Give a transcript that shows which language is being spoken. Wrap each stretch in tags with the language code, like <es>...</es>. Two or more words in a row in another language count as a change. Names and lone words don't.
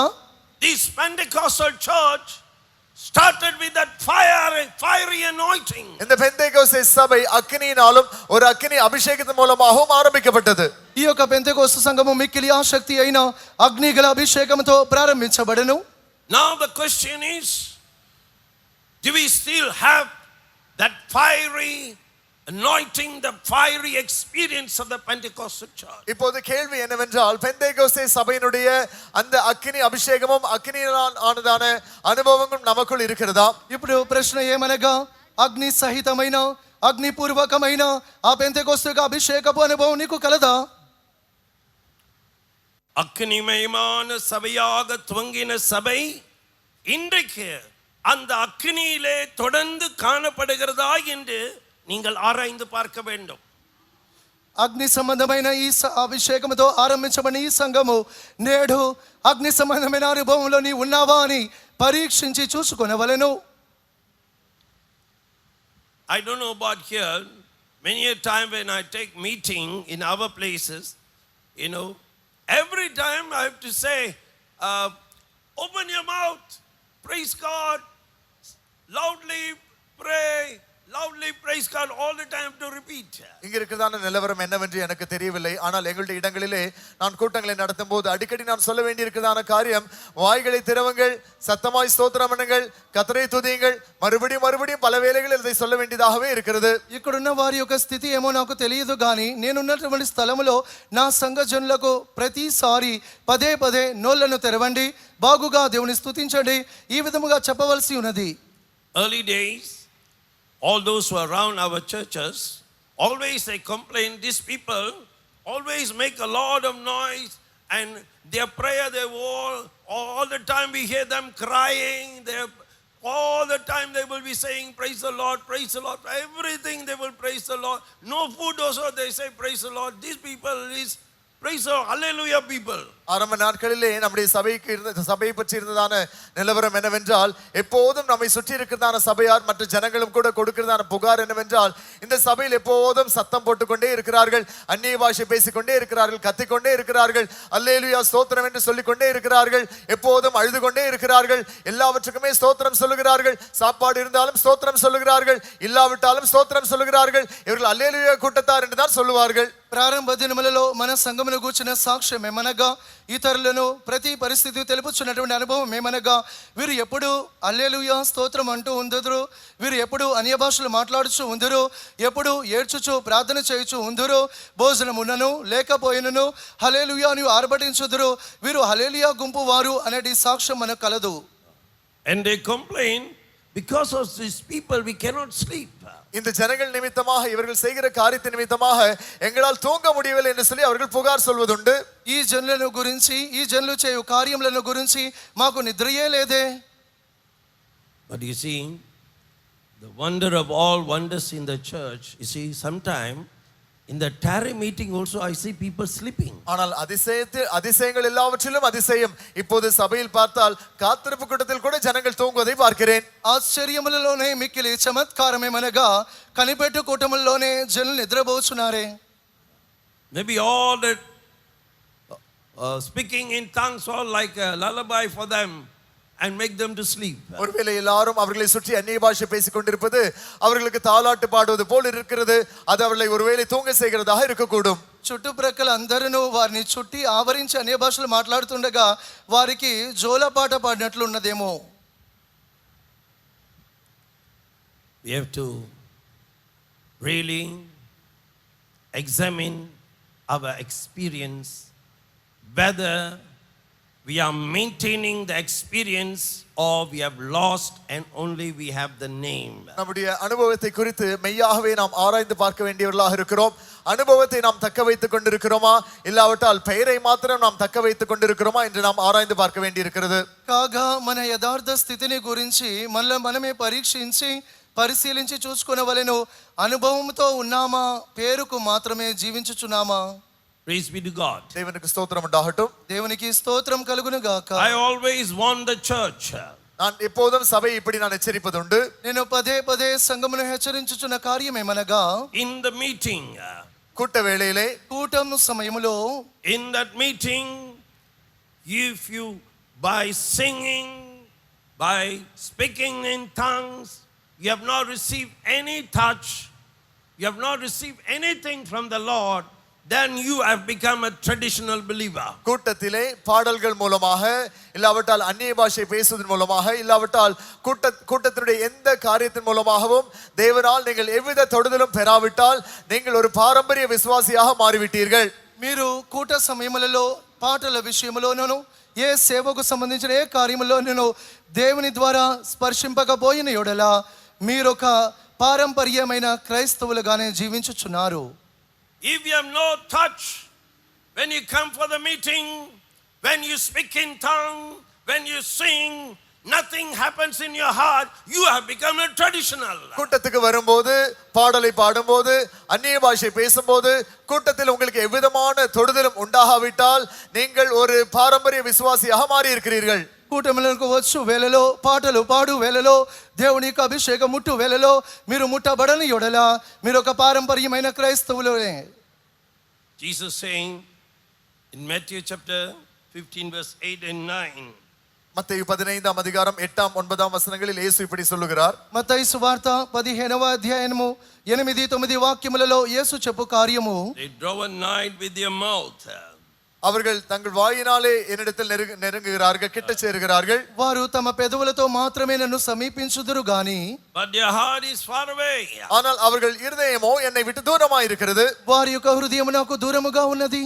<en>This Pentecostal church started with that fiery anointing.</en> <ta>இந்த பெந்தேகோஸ்தே சபை அக்கினியினாலும் ஒரு அக்கினி அபிஷேகத்தின் மூலமாகவும் ஆரம்பிக்கப்பட்டது.</ta> <te>ఈ యొక్క పెంతెకొస్తు సంఘము మిక్కిలి ఆసక్తి అయిన అగ్నిగల అభిషేకముతో ప్రారంభించబడెను.</te> <en>Now the question is, do we still have that fiery anointing, the fiery experience of the Pentecostal church?</en> <ta>இப்போது கேள்வி என்னவென்றால் பெந்தேகோஸ்தே சபையினுடைய அந்த அக்கினி அபிஷேகமும் அக்கினியால் ஆனதான அனுபவங்களும் நமக்குள் இருக்கிறதா?</ta> <te>ఇప్పుడు ప్రశ్న ఏమనగా అగ్ని సహితమైన అగ్నిపూర్వకమైన ఆ పెంతెకొస్తు యొక్క అభిషేకపు అనుభవం నీకు కలదా?</te> <ta>அக்னிமயமான சபையாக துவங்கின சபை இன்றைக்கு அந்த அக்னியிலே தொடர்ந்து காணப்படுகிறதா என்று நீங்கள் ஆராய்ந்து பார்க்க வேண்டும்.</ta> <te>అగ్ని సంబంధమైన ఈ అభిషేకముతో ఆరంభించబడిన ఈ సంఘము నేడు అగ్ని సంబంధమైన అనుభవంలో నీ ఉన్నావా అని పరీక్షించి చూసుకొనవలెను.</te> <en>I don't know about here, many a time when I take meeting in our places, every time I have to say, open your mouth, praise God, loudly pray, loudly praise God, all the time to repeat.</en> <ta>இங்க இருக்கிறதான நிலவரம் என்னவென்று எனக்கு தெரியவில்லை. ஆனால் எங்களுடைய இடங்களிலே நான் கூட்டங்களை நடத்தும் போது அடிக்கடி நான் சொல்ல வேண்டியிருக்கிறதான காரியம், வாய்களை திறவுங்கள், சத்தமாய் ஸ்தோத்திரம் பண்ணுங்கள், கர்த்தரை துதியுங்கள், மறுபடியும் பல வேளைகளில் இதை சொல்ல வேண்டியதாகவே இருக்கிறது.</ta> <te>ఇక్కడున్న వారి యొక్క స్థితి ఏమో నాకు తెలియదు కానీ నేనున్నటువంటి స్థలములో నా సంఘ జనులకు ప్రతిసారి పదే నోళ్లను తెరవండి, బాగుగా దేవుని స్తుతించండి, ఈ విధముగా చెప్పవలసి ఉన్నది.</te> <en>Early days, all those who are around our churches, always they complain, these people always make a lot of noise, and their prayer, they all the time we hear them crying, all the time they will be saying praise the Lord, everything they will praise the Lord. No food also they say praise the Lord. These people is praise the hallelujah people.</en> <ta>ஆரம்ப நாட்களிலே நம்முடைய சபையை பற்றி இருந்ததான நிலவரம் என்னவென்றால், எப்போதும் நம்மை சுற்றி இருக்கிறதான சபையார் மற்ற ஜனங்களும் கூட கொடுக்கிறதான புகார் என்னவென்றால், இந்த சபையில் எப்போதும் சத்தம் போட்டுக்கொண்டே இருக்கிறார்கள், அந்நிய பாஷை பேசிக்கொண்டே இருக்கிறார்கள், கத்திக்கொண்டே இருக்கிறார்கள், அல்லேலூயா ஸ்தோத்திரம் என்று சொல்லிக்கொண்டே இருக்கிறார்கள், எப்போதும் அழுது கொண்டே இருக்கிறார்கள், எல்லாவற்றுக்குமே ஸ்தோத்திரம் சொல்லுகிறார்கள், சாப்பாடு இருந்தாலும் ஸ்தோத்திரம் சொல்லுகிறார்கள், இல்லாவிட்டாலும் ஸ்தோத்திரம் சொல்லுகிறார்கள், இவர்கள் அல்லேலூயா கூட்டத்தார் என்று தான் சொல்லுவார்கள்.</ta> <te>ప్రారంభ దినములలో మన సంఘమును గూర్చిన సాక్ష్యం ఏమనగా, ఇతరులను ప్రతి పరిస్థితి తెలుపుచున్నటువంటి అనుభవం ఏమనగా, వీరు ఎప్పుడు హల్లెలూయా స్తోత్రం అంటూ ఉందురు, వీరు ఎప్పుడు అన్య భాషలు మాట్లాడుచు ఉందురు, ఎప్పుడు ఏడ్చుచు ప్రార్థన చేయుచు ఉందురు, భోజనమునను లేకపోయినను హల్లెలూయా అని ఆర్భటించుదురు, వీరు హల్లెలూయా గుంపు వారు అనేటి సాక్ష్యం మనకు కలదు.</te> <en>And they complain, because of these people we cannot sleep.</en> <ta>இந்த ஜனங்கள் நிமித்தமாக இவர்கள் செய்கிற காரியத்தின் நிமித்தமாக எங்களால் தூங்க முடியவில்லை என்று சொல்லி அவர்கள் புகார் சொல்வதுண்டு.</ta> <te>ఈ జనులను గురించి, ఈ జనులు చేయు కార్యములను గురించి మాకు నిద్రయే లేదే.</te> <en>But you see, the wonder of all wonders in the church, you see, sometime in the tarry meeting also I see people sleeping.</en> <ta>ஆனால் அதிசயங்கள் எல்லாவற்றிலும் அதிசயம், இப்போது சபையில் பார்த்தால் காத்திருப்பு கூட்டத்தில் கூட ஜனங்கள் தூங்குவதை பார்க்கிறேன்.</ta> <te>ఆశ్చర్యములలోనే మిక్కిలి చమత్కారమేమనగా కనిపెట్టు కూటముల్లోనే జనులు నిద్రపోచున్నారే.</te> <en>Maybe all that speaking in tongues all like a lullaby for them and make them to sleep.</en> <ta>ஒருவேளை எல்லாரும் அவர்களை சுற்றி அந்நிய பாஷை பேசிக் கொண்டிருப்பது அவர்களுக்கு தாலாட்டு பாடுவது போல் இருக்கிறது, அது அவர்களை ஒருவேளை தூங்க செய்கிறதாக இருக்கக்கூடும்.</ta> <te>చుట్టుప్రక్కల అందరూ వారిని చుట్టి ఆవరించి అన్య భాషలు మాట్లాడుతుండగా వారికి జోలపాట పాడినట్లు ఉన్నదేమో.</te> <en>We have to really examine our experience, whether we are maintaining the experience or we have lost and only we have the name.</en> <ta>நம்முடைய அனுபவத்தை குறித்து மெய்யாகவே நாம் ஆராய்ந்து பார்க்க வேண்டியவர்களாக இருக்கிறோம். அனுபவத்தை நாம் தக்க வைத்துக் கொண்டிருக்கிறோமா, இல்லாவிட்டால் பெயரை மாத்திரம் நாம் தக்க வைத்துக் கொண்டிருக்கிறோமா என்று நாம் ஆராய்ந்து பார்க்க வேண்டியிருக்கிறது.</ta> <te>కాగా మన యథార్థ స్థితిని గురించి మనమే పరీక్షించి పరిశీలించి చూసుకొనవలెను. అనుభవంతో ఉన్నామా, పేరుకు మాత్రమే జీవించుచున్నామా?</te> <en>Praise be to God.</en> <ta>தேவனுக்கு ஸ்தோத்திரம் உண்டாகட்டும்.</ta> <te>దేవునికి స్తోత్రం కలుగును గాక.</te> <en>I always warn the church.</en> <ta>நான் எப்போதும் சபை இப்படி நான் எச்சரிப்பதுண்டு.</ta> <te>నేను పదే పదే సంఘమును హెచ్చరించుచున్న కార్యమేమనగా,</te> <en>In the meeting,</en> <ta>கூட்ட வேளையிலே,</ta> <te>కూటం సమయములో,</te> <en>in that meeting, if you by singing, by speaking in tongues, you have not received any touch, you have not received anything from the Lord, then you have become a traditional believer.</en> <ta>கூட்டத்திலே பாடல்கள் மூலமாக, இல்லாவிட்டால் அந்நிய பாஷை பேசுவதன் மூலமாக, இல்லாவிட்டால் கூட்டத்தினுடைய எந்த காரியத்தின் மூலமாகவும் தேவனால் நீங்கள் எவ்வித தொடுதலும் பெறாவிட்டால் நீங்கள் ஒரு பாரம்பரிய விசுவாசியாக மாறிவிட்டீர்கள்.</ta> <te>మీరు కూట సమయములలో పాటల విషయములోనూ ఏ సేవకు సంబంధించిన ఏ కార్యములోనూ దేవుని ద్వారా స్పర్శింపకపోయిన యెడల మీరొక పారంపర్యమైన క్రైస్తవులుగానే జీవించుచున్నారు.</te> <en>If you have no touch, when you come for the meeting, when you speak in tongue, when you sing, nothing happens in your heart, you have become a traditional.</en> <ta>கூட்டத்துக்கு வரும்போது, பாடலை பாடும்போது, அந்நிய பாஷை பேசும்போது, கூட்டத்தில் உங்களுக்கு எவ்விதமான தொடுதலும் உண்டாகாவிட்டால் நீங்கள் ஒரு பாரம்பரிய விசுவாசியாக மாறி இருக்கிறீர்கள்.</ta> <te>కూటములకు వచ్చు వేళలో, పాటలు పాడు వేళలో, దేవుని యొక్క అభిషేకం ముట్టు వేళలో మీరు ముట్టబడని యెడల మీరు ఒక పారంపర్యమైన క్రైస్తవులే.</te> <en>Jesus saying in Matthew chapter 15 verse 8 and 9.</en> <ta>மத்தேயு 15ஆம் அதிகாரம் 8ஆம் 9ஆம் வசனங்களில் இயேசு இப்படி சொல்லுகிறார்.</ta> <te>మత్తయి సువార్త 15వ అధ్యాయము 8, 9 వాక్యములలో యేసు చెప్పు కార్యము,</te> <en>They draw a knife with their mouth.</en> <ta>அவர்கள் தங்கள் வாயினாலே என்னிடத்தில் நெருங்குகிறார்கள், கிட்ட சேருகிறார்கள்.</ta> <te>వారు తమ పెదవులతో మాత్రమే నన్ను సమీపించుదురు గాని</te> <en>But their heart is far away.</en> <ta>ஆனால் அவர்கள் இருதயமோ என்னை விட்டு தூரமாய் இருக்கிறது.</ta> <te>వారి యొక్క హృదయము నాకు దూరముగా ఉన్నది.</te>